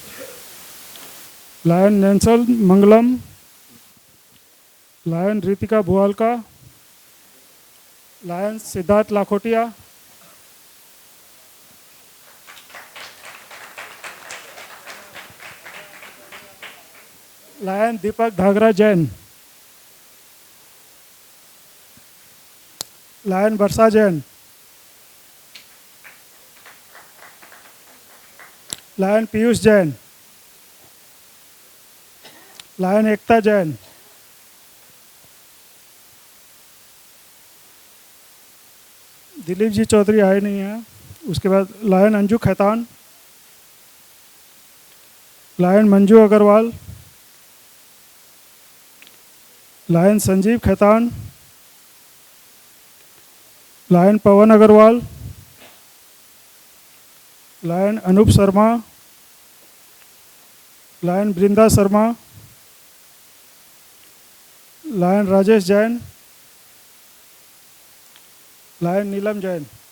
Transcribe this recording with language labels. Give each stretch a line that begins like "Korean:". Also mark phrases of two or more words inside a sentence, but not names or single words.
Hindi: लायन नैंसल मंगलम, लायन रितिका भुआलका, लायन सिद्धार्थ लाखोटिया, लायन दीपक धागरा जैन, लायन वर्षा जैन, लायन पीयूष जैन, लायन एकता जैन, दिलीप जी चौधरी आए नहीं हैं। उसके बाद लायन अंजू खैतान, लायन मंजू अग्रवाल, लायन संजीव खैतान, लायन पवन अग्रवाल, लायन अनूप शर्मा, लायन बृंदा शर्मा, लायन राजेश जैन, लायन नीलम जैन।